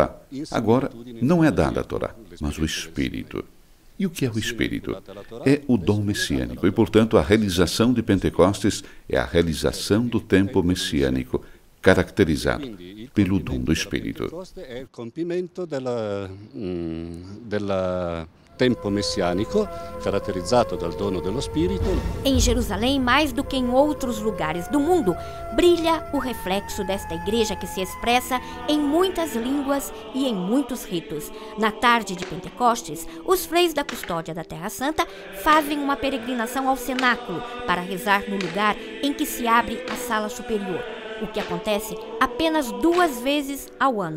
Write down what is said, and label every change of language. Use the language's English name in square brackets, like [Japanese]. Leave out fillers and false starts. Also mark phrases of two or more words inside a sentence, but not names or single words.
[Portuguese] Agora, não é dada a Torá, mas o Espírito. E o que é o Espírito? É o dom messiânico e, portanto, a realização de Pentecostes é a realização do tempo messiânico, caracterizado pelo dom do Espírito. É o [Italian] compimento tempo messiânico, caratterizzato dal dono dello Spirito. [Portuguese] Em Jerusalém, mais do que em outros lugares do mundo, brilha o reflexo desta igreja que se expressa em muitas línguas e em muitos ritos. Na tarde de Pentecostes, os freis da Custódia da Terra Santa fazem uma peregrinação ao cenáculo para rezar no lugar em que se abre a sala superior, o que acontece apenas 2 vezes ao ano.